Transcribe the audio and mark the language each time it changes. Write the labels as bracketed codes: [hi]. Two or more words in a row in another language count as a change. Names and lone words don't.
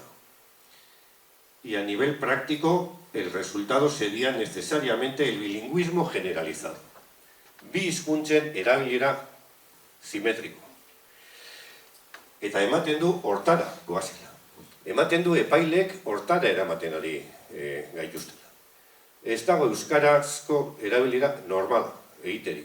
[es] Y a nivel práctico, el resultado sería necesariamente el bilingüismo generalizado. [eu] Bi hizkuntzen erabilera simétrico. Eta ematen du hortara goazela. Ematen du epailek hortara eramaten ari gaituztela. Ez dago euskarazko erabilera normala, egiterik.